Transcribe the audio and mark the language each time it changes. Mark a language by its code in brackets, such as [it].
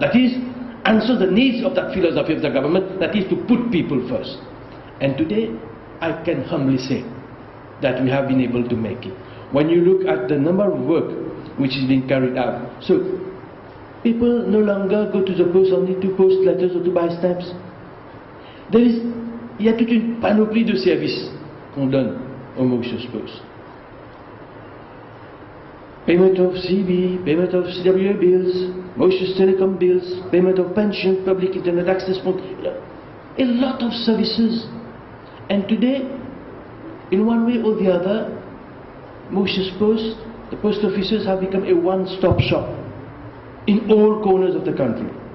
[en] That is, answer the needs of that philosophy of the government, that is to put people first. And today, I can humbly say that we have been able to make it. When you look at the number of work which is being carried out, so people no longer go to the post only to post letters or to buy stamps. [fr] Il y a toute une panoplie de services qu'on donne au Mauritius Post. [en] Payment of CB, payment of CWA bills, Mauritius Telecom bills, payment of pension, public internet access point, a lot of services. And today, in one way or the other, Mauritius Post, the post offices have become a one-stop shop in all corners of the country.